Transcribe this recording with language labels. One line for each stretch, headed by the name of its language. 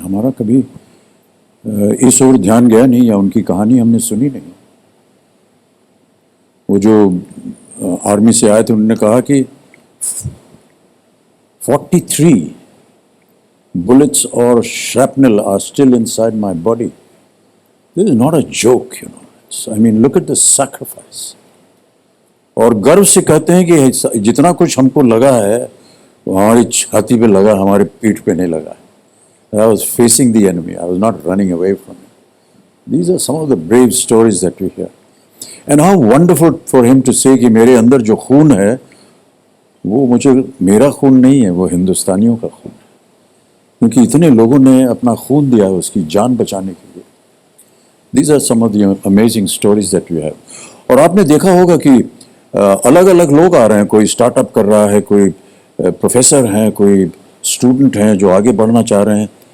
Hindi: हमारा कभी इस ओर ध्यान गया नहीं, या उनकी कहानी हमने सुनी नहीं. वो जो आर्मी से आए थे, उन्होंने कहा कि
English: 43 bullets or shrapnel are still inside my body. This is not a joke, I mean, look at the sacrifice.
Hindi: और गर्व से कहते हैं कि जितना कुछ हमको लगा है वो हमारी छाती पे लगा, हमारे पीठ पे नहीं लगा.
English: I was facing the enemy. I was not running away from it. These are some of the brave stories that we hear. And how wonderful for him to say
Hindi: कि मेरे अंदर जो खून है वो मुझे, मेरा खून नहीं है, वो हिंदुस्तानियों का खून है, क्योंकि इतने लोगों ने अपना खून दिया है उसकी जान बचाने के लिए।
English: These are some of the amazing stories that we have.
Hindi: और आपने देखा होगा कि अलग अलग लोग आ रहे हैं, कोई स्टार्टअप कर रहा है, कोई प्रोफेसर हैं, कोई स्टूडेंट हैं जो आगे बढ़ना चाह रहे हैं।